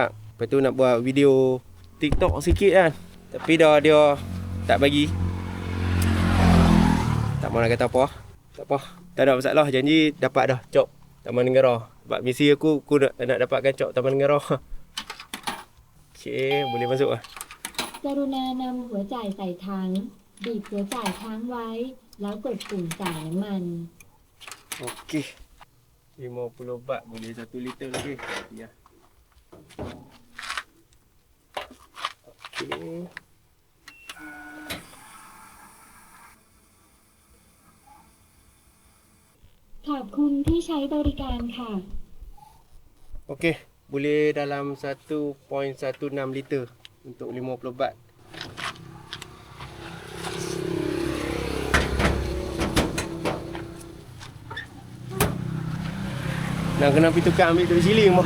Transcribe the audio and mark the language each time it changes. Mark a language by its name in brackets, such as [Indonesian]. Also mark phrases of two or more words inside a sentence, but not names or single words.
[Malay] Lepas tu nak buat video TikTok sikit kan. Tapi dah dia tak bagi. Tak mau nak kata apa. Tak apa. Tak ada masalah, janji dapat dah cop Taman Negara. Sebab misi aku nak dapatkan cop Taman Negara. Okey, boleh masuk lah. [Thai] กรุณานำหัวจ่ายใส่ถังบีบหัวจ่ายค้างไว้ แล้วกดปุ่มจ่ายน้ำมัน [Malay] Okey. 50 baht boleh 1 liter lagi. Ya. Okey. [Thai] ขอบคุณที่ใช้บริการค่ะ [Malay] Okey, boleh dalam 1.16 liter untuk 50 baht. Nak kena pergi tukar ambil duit siling mah.